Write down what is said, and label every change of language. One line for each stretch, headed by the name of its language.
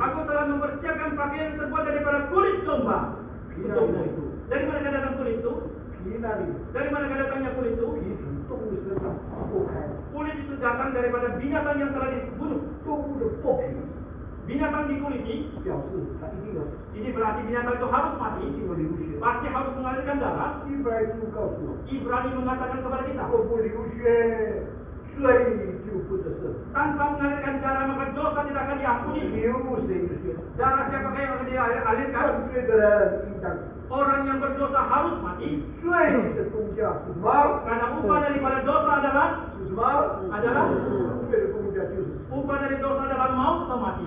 Indonesian: aku telah mempersiapkan pakaian yang terbuat daripada kulit domba. Untukmu itu. Dari mana datang kulit itu?
Chinese: 皮那里，
Indonesian: Dari mana datangnya kulit itu?
Chinese: 皮从动物身上剥开，
Indonesian: Kulit itu datang daripada binatang yang telah dibunuh.
Chinese: 动物的剥皮
Indonesian: Binatang dikuliti,
Chinese: 表示它一定要死，
Indonesian: ini berarti binatang itu harus
Chinese: 一
Indonesian: mati,
Chinese: 定要流血。
Indonesian: pasti harus mengalirkan darah.
Chinese: 希伯来书告诉我，
Indonesian: Ibrani mengatakan kepada kita,
Chinese: 若不流血，罪就不得赦免。
Indonesian: tanpa mengalirkan darah maka dosa tidak akan diampuni.
Chinese: 流谁的血？
Indonesian: Darah siapakah yang akan dialirkan?
Chinese: 犯罪的人应当死。
Indonesian: Orang yang berdosa harus mati.
Chinese: 罪的工价是什么？
Indonesian: Karena upah daripada dosa adalah
Chinese: 是什么？
Indonesian: adalah
Chinese: 罪的工价就是死。
Indonesian: upah dari dosa adalah maut atau mati.